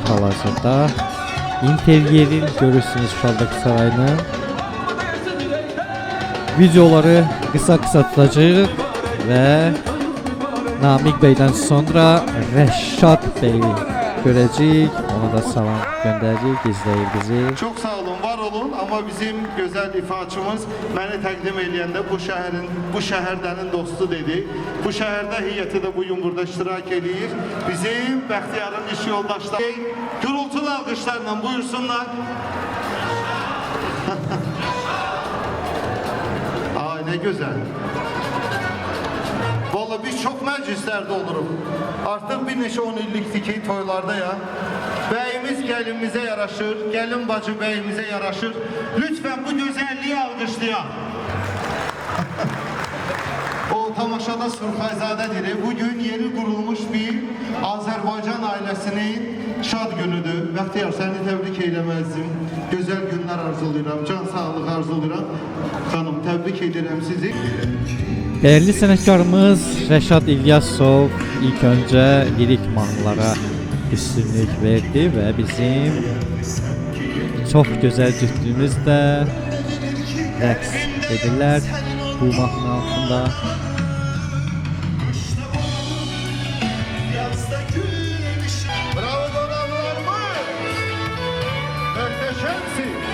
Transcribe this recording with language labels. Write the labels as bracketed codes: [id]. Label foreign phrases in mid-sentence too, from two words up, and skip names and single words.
[az] Hal-hazırda interyerin görürsünüz Şarksarayının. Videoları qısa tutacağıq və Namiq bəydən sonra Rəşad bəyi görəcəyik. Ona da salam göndərəcəyik, izləyir bizi. [tr] Çok sağ olun, var olun, ama bizim güzel ifaçımız beni takdim edəndə bu şəhərdənin dostu dedi. [az] Bu şəhərdə heyəti də bu gün burada iştirak edir. Bizim Bəxtiyarın iş yoldaşları gürültülü alqışlarla buyursunlar. [tr] Ay ne güzel. Vallahi biz çok meclislerde oluruq. [az] Artıq bir neçə 10 illikdir ki toylarda ya. Bəyimiz gəlinimizə yaraşır, gəlin bacı bəyimizə yaraşır. Lütfen bu gözəlliyi alqışlayaq. O tamaşada Surxayzadədir. [tr] Bugün yeni kurulmuş bir Azərbaycan ailəsinin şad günüdür. [az] Bəxtiyar, səni təbrik eyləməzdim. Gözəl günlər arzulayıram, can sağlığı arzulayıram. Xanım, təbrik edirəm sizi. Değerli sənətkarımız Rəşad İlyasov [tr] ilk önce [az] lirik mahnılara üstünlük verdi ve bizim [tr] çok güzel [az] cütlüğümüzdə rəqs edirlər bu mahnı altında. Bravo donanlarımı! Möhtəşəmsin!